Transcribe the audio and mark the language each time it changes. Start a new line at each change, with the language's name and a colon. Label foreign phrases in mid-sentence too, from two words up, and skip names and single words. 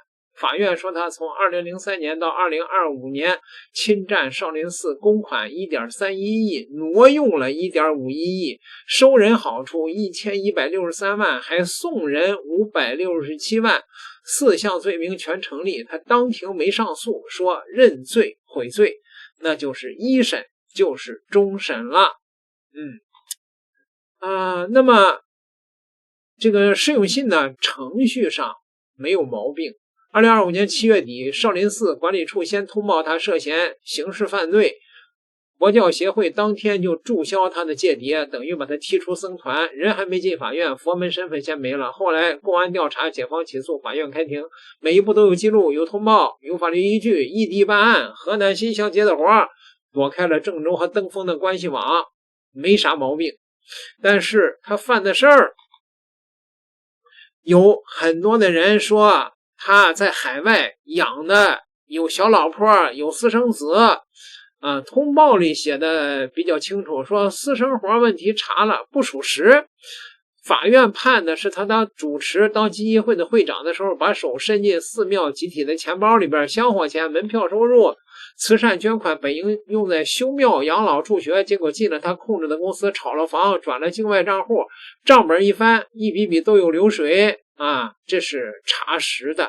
Chinese: 法院说他從2003年到2025年侵占少林寺公款 1.31 億，挪用了 1.51 億，收人好處1163万，還送人567万，4項罪名全成立。他當庭沒上訴，說認罪悔罪，那就是一審就是終審了。那麼這個释永信呢，程序上沒有毛病。2025年7月底，少林寺管理處先通報他涉嫌刑事犯罪，佛教協會當天就註銷他的戒牒，等於把他踢出僧團，人還沒進法院，佛門身份先沒了。後來公安調查，檢方起訴，法院開庭，每一步都有記錄，有通報，有法律依據，異地辦案，河南新鄉接的活，躲開了鄭州和登封的關係網，沒啥毛病。但是他犯的事兒，有很多的人說他在海外養的有小老婆，有私生子，通報裡寫的比較清楚，說私生活問題查了不屬實。法院判的是他當主持當基金會的會長的時候，把手伸進寺廟集體的錢包裡邊，香火錢、門票收入、慈善捐款本應用在修廟、養老、助學，結果進了他控制的公司，炒了房，轉了境外賬戶，賬本一翻，一筆筆都有流水這是查實的。